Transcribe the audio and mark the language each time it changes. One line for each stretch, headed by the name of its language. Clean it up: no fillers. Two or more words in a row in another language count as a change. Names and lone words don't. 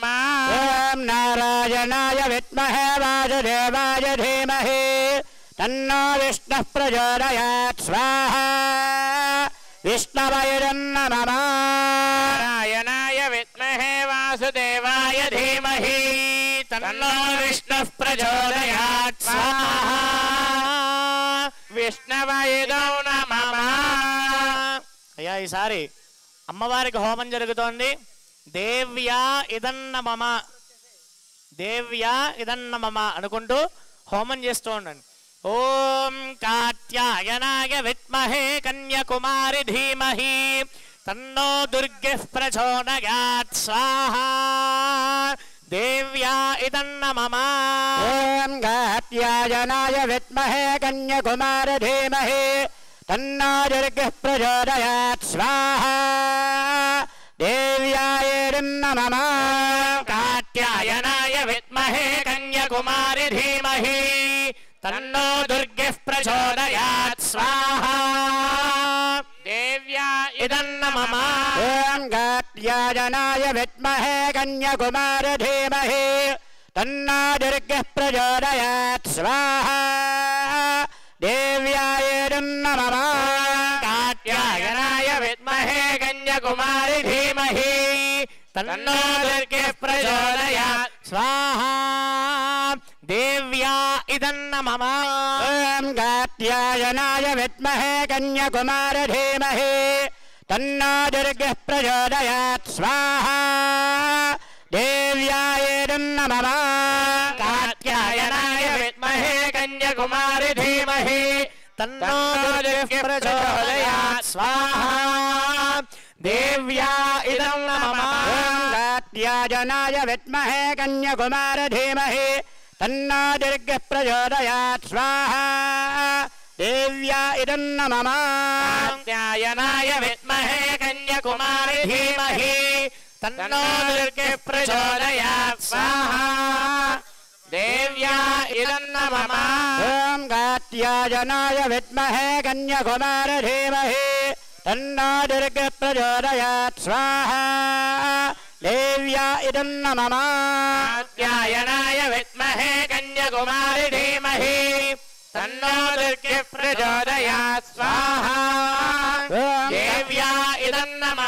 Sanskrit: ॐ नारायणाय विद्महे वासुदेवाय धीमहि तन्नो विष्णुः प्रचोदयात् स्वाहा विष्णवे नमः नारायणाय विद्महे वासुदेवाय धीमहि तन्नो विष्णुः प्रचोदयात् स्वाहा विष्णवे नमः
Telugu: అయ్యా ఈసారి అమ్మవారికి హోమం జరుగుతోంది.
Sanskrit: देव्या इदन्न मम, देव्या इदन्न मम
Telugu: అనుకుంటూ హోమం చేస్తూ ఉండండి.
Sanskrit: ओं कात्यायनाय विद्महे कन्याकुमारि धीमहि तन्नो दुर्गः प्रचोदयात् स्वाहा देव्या इदन्न मम. ॐ कात्यायनाय विद्महे कन्याकुमारी धीमहि तन्नो दुर्गः प्रचोदयात् स्वाहा देव्याय नमः कात्यायनाय विद्महे कन्याकुमारि धीमहि तन्नो दुर्गः प्रचोदयात् स्वाहा देव्या इदन्न मम. ॐ कात्यायनाय विद्महे कन्याकुमारी धीमहि तन्नो दुर्गः प्रचोदयात् स्वाहा देव्याय नमः कात्यायनाय विद्महे कन्याकुमारि धीमहि तन्नो दुर्गः प्रचोदयात् स्वाहा देव्या इदन्न मम. ॐ कात्यायनाय विद्महे कन्याकुमारी धीमहि तन्नो दुर्गः प्रचोदयात् स्वाहा देव्याय नमः कात्यायनाय विद्महे कन्याकुमारि धीमहि तन्नो दुर्गः प्रचोदयात् स्वाहा देव्या इदन्न मम. ॐ कात्यायनाय विद्महे कन्याकुमारी धीमहि तन्नो दुर्गः प्रचोदयात् स्वाहा देव्या नमः कात्यायनाय विद्महे कन्याकुमारी धीमहि तन्नो दुर्गः प्रचोदयात् स्वाहा देव्या नमः ॐ कात्यायनाय विद्महे कन्याकुमारी धीमहि तन्नो दुर्गः प्रचोदयात् स्वाहा देव्या नमः कात्यायनाय विद्महे कन्याकुमारी धीमहि तन्नो दुर्गः प्रचोदयात् स्वाहा देव्या नमः